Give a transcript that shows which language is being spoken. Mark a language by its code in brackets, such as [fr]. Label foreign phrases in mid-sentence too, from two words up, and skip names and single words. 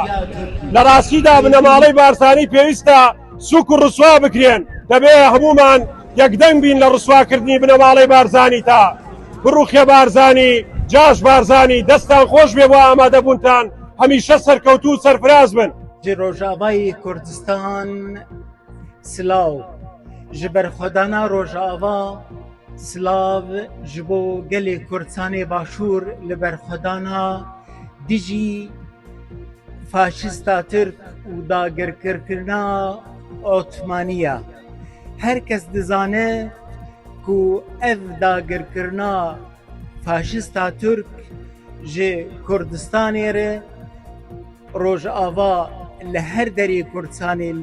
[ckb] لە ڕاستیدا بنەماڵەی بارزانی پێویستە سوک و ڕسوا بکرێن، دەبێ هەمومان یەکدەنگ بین لە ڕسواکردنی بنەماڵەی بارزانی. تا بڕوخێ بارزانی، جاش بارزانی، دەستان خۆش بێ بۆ ئامادەبوونتان، هەمیشە سەرکەوتوو و سەرفراز بن. ڕۆژاوای کوردستان سلااو [ku] ji ber xwedana Rojava silav ji bo gelê Kurdistanê başûr li ber xwedana dijî faşîsta Tirk û dagirkirkirina Otmaniya. Her kes dizane ku ev dagirkirina faşista Türk ji Kurdistanê re Rojava li her derê Kurdistanê li